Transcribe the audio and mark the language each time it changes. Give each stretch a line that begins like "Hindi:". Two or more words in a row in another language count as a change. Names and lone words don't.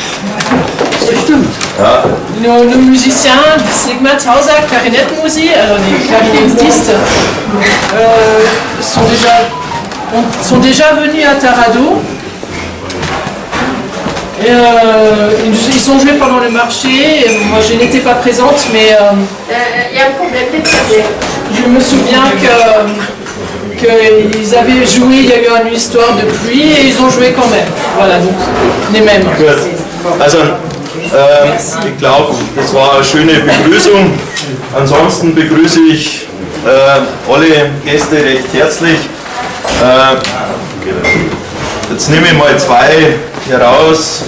German: Ja.
French: Nos musiciens, Sigmund Hauser, clarinettenmusik, alors les clarinettistes, sont déjà venus à Tarado. Et, ils ont joué pendant le marché, et moi je n'étais pas présente, mais Il y a un problème d'extérieur. je me souviens qu'ils avaient joué, il y a eu une histoire de pluie et ils ont joué quand même. Voilà, donc les mêmes.
German: Gut. Also, ich glaube, das war eine schöne Begrüßung. Ansonsten begrüße ich alle Gäste recht herzlich. Jetzt nehme ich mal zwei heraus.